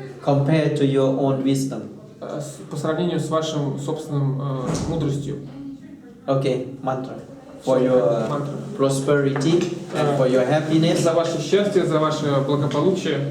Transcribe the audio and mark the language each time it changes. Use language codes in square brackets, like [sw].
[en] compared to your own wisdom. [ru] по сравнению с вашим собственным мудростью. [en] Okay, mantra. For your prosperity and for your happiness, [ru] За ваше счастье, за ваше благополучие,